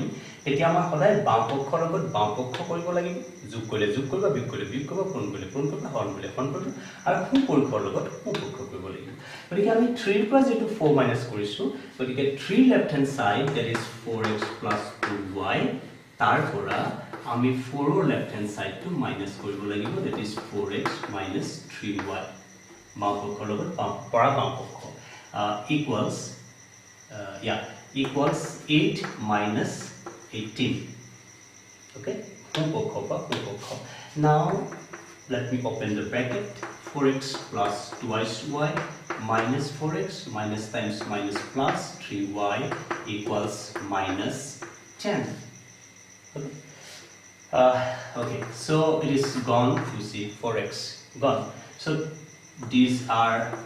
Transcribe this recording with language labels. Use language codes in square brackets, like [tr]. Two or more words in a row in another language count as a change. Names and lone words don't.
[as] তেতিয়া আমাৰ সদায় বাম পক্ষৰ লগত বাম পক্ষ কৰিব লাগিব যোগ কৰিলে যোগ কৰিবা বিয়োগ কৰিলে বিয়োগ কৰিবা পূৰণ কৰিলে পূৰণ কৰিবা হৰণ কৰিলে হৰণ কৰিবা আৰু সোঁ পক্ষৰ লগত সোঁ পক্ষ কৰিব লাগিব গতিকে আমি 3 ৰ পৰা যেটো 4 মাইনাস কৰিছো গতিকে 3 [en] left hand side that is 4x 2y [as] তাৰ পৰা আমি 4 ৰ [en] left hand sideটো [as] মাইনাস কৰিব লাগিব [en] that is 4x 3y [as] বাম পক্ষৰ লগত পৰা বাম পক্ষ [en] equals 8 minus 18 okay now let me open the bracket 4x plus 2y minus 4x minus times minus plus 3y equals minus 10 okay so it is gone you see 4x gone so these are